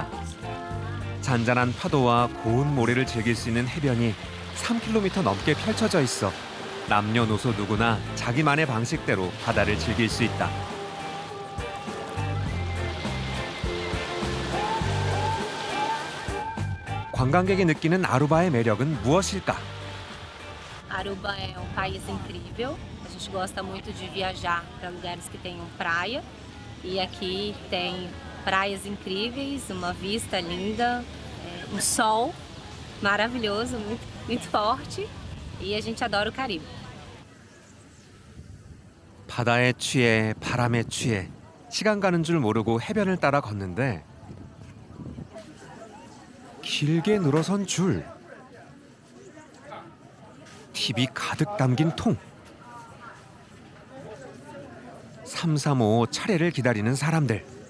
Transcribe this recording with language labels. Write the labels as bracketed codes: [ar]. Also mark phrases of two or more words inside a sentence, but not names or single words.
[ko] 잔잔한 파도와 고운 모래를 즐길 수 있는 해변이 3km 넘게 펼쳐져 있어 남녀노소 누구나 자기만의 방식대로 바다를 즐길 수 있다. 관광객이 느끼는 아루바의 매력은 무엇일까? [pt] Aruba é país incrível. A gente gosta muito de viajar para lugares que tenham praia. E aqui tem praias incríveis, uma vista linda, sol maravilhoso, muito forte. E a gente adora o Caribe. [ko] 바다에 취해 바람에 취해 시간 가는 줄 모르고 해변을 따라 걷는데 길게 늘어선 줄, TV 가득 담긴 통, 335 차례를 기다리는 사람들.